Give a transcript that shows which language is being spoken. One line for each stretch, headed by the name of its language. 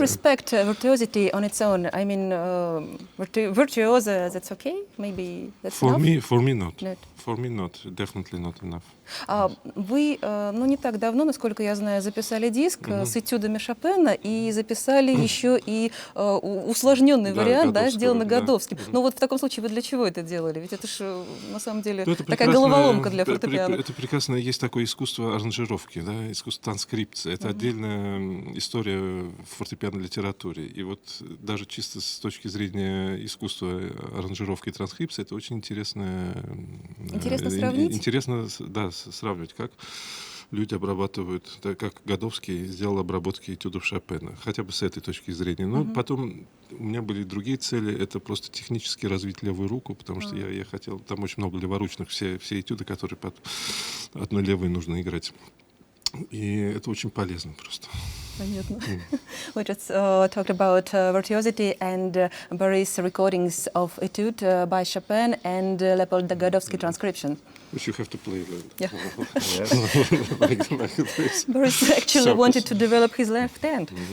English: respect virtuosity on its own? I mean, virtuoso, that's okay? Maybe that's enough? For me not. Not. For me not. Definitely not enough.
Russian: Вы, не так давно, насколько я знаю, записали диск с этюдами Шопена и записали еще и усложненный вариант, сделанный Годовским. Но вот в таком случае вы для чего это делали? Ведь это же на самом деле такая головоломка для фортепиано. Это прекрасно. Есть такое искусство аранжировки, искусство транскрипции. Это отдельная история в фортепианной литературе. И вот даже чисто с точки зрения искусства аранжировки и транскрипции, это очень интересно. Интересно сравнить? Интересно, сравнивать, как люди обрабатывают, как Годовский сделал обработки этюдов Шопена, хотя бы с этой точки зрения. Но потом у меня были другие цели, это просто технически развить левую руку, потому что я хотел, там очень много леворучных, все этюды, которые под одной левой нужно играть. И это очень полезно просто. Понятно.
English: We just talked about virtuosity and various recordings of etude by Chopin and Leopold Godowsky transcription. Which you have to play Yeah. like this. Boris actually wanted to develop his left hand.